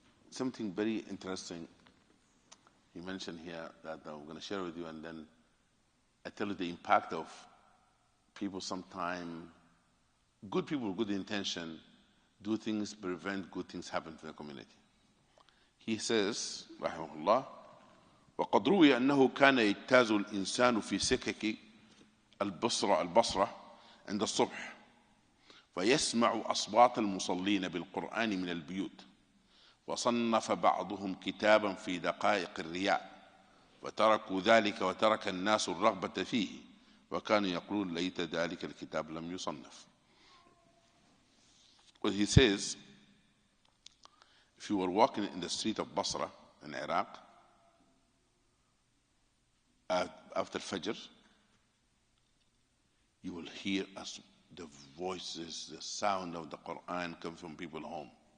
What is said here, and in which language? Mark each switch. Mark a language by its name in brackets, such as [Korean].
[English] Something very interesting he mentioned here that I'm going to share with you, and then I tell you the impact of people sometimes, good people with good intention, do things, prevent good things happen to the community. He says, [Arabic] رحمه الله, وقد روي أنه كان يجتاز الإنسان في سكك البصرة عند الصبح فيسمع أصوات المصلين بالقرآن من البيوت، وصنف بعضهم كتابا في دقائق الرياء وتركوا ذلك وترك الناس الرغبة فيه وكانوا يقولون ليت ذلك الكتاب لم يصنف. [English] Well, he says, if you were walking in the street of Basra in Iraq after Fajr, you will hear the voices, the sound of the Quran come from people's home.